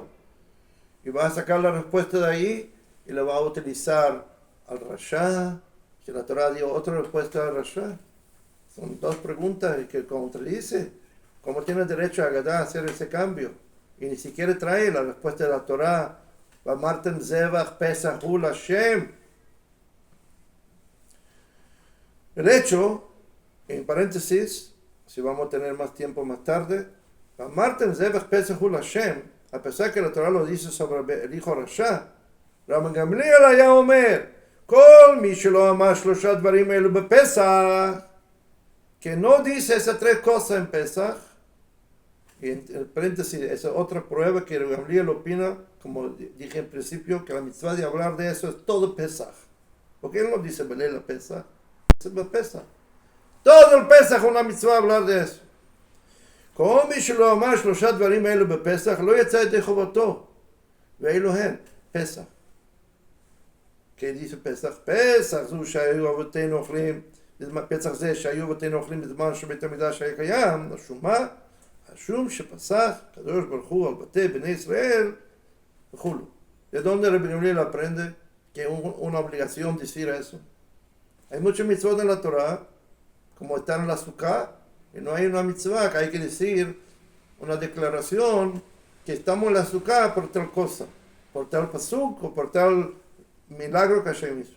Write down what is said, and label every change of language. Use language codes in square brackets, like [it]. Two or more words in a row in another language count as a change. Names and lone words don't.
[es] Y va a sacar la respuesta de ahí y la va a utilizar al Rasha. Si la Torah dio otra respuesta al Rasha. Son dos preguntas que contradice. ¿Cómo tiene derecho a Agadá a hacer ese cambio? Y ni siquiera trae la respuesta de la Torah. [he] ואמרתם זבח פסח הוא השם. [es] El hecho, en paréntesis, si vamos a tener más tiempo más tarde, [he] ואמרתם זבח פסח הוא השם, [es] a pesar que la Torah lo dice sobre el hijo Rasha, Rabban Gamliel [he] היה אומר, כל מי שלא אמר 3 דברים אלו בפסח, [es] que no dice esas 3 cosas en Pesach, y en paréntesis, esa otra prueba que Gamliel opina, como dije en principio, que la mitzvah de hablar de eso es todo Pesach. Porque él no dice [he] בליל פסח, [es] es Pesach. Todo el Pesach es una mitzvah hablar de eso. [he] כל מי שלא אמר 3 דברים אלו בפסח, לא יצא ידי חובתו. ואלו הן, פסח. [es] ¿Qué dice Pesach? [he] פסח זו שהיו אבותינו אוכלים, פסח זה שהיו אבותינו אוכלים בזמן שבית המקדש היה קיים, השומה, השום שפסח, הקדוש ברוך הוא על בתי בני ישראל, וכו'. [es] ¿De dónde Rabbi Gamliel aprende que es una obligación decir eso? Hay muchos mitzvot en la Torah, como están en la Sukkah, y no hay una mitzvah que hay que decir, una declaración, que estamos en la Sukkah por tal cosa, por tal pasuk o por tal milagro que Hashem hizo.